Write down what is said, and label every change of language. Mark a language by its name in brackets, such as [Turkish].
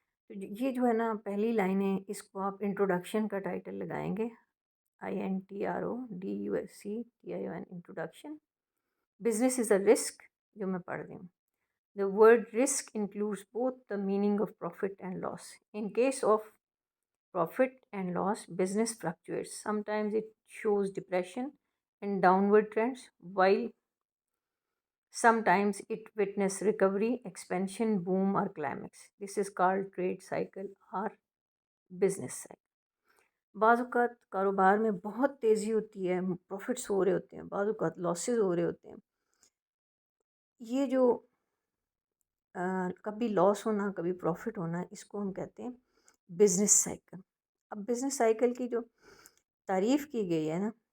[Urdu] تو یہ جو ہے نا پہلی لائنیں، اس کو آپ انٹروڈکشن کا ٹائٹل لگائیں گے، [English] INTRODUCTION introduction. Business is a risk, [Urdu] جو میں پڑھ رہی ہوں۔ [English] The word risk includes both the meaning of profit and loss. In case of profit and loss, business fluctuates. Sometimes it shows depression and downward trends, while sometimes it witness recovery, expansion, boom or climax. This is called trade cycle or business cycle. [Urdu] بعض اوقات کاروبار میں بہت تیزی ہوتی ہے، prophets ہو رہے ہوتے ہیں، بعض اوقات لاسز ہو رہے ہوتے ہیں۔ یہ جو کبھی لاس ہونا کبھی پروفٹ ہونا، اس کو ہم کہتے ہیں بزنس سائیکل۔ اب بزنس سائیکل کی جو تعریف کی گئی ہے نا،